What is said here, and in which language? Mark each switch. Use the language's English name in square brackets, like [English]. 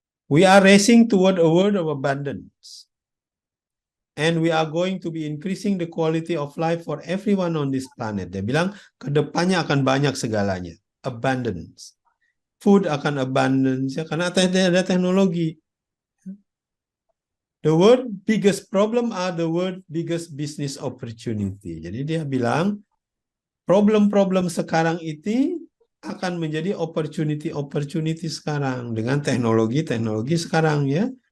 [English] We are racing toward a world of abundance. And we are going to be increasing the quality of life for everyone on this planet. [Indonesian] Dia bilang, kedepannya akan banyak segalanya. Abundance. Food akan abundance, ya, karena ada teknologi. [English] The world biggest problem are the world biggest business opportunity. [Indonesian] Jadi dia bilang, problem-problem sekarang itu akan menjadi opportunity sekarang dengan teknologi sekarang, ya.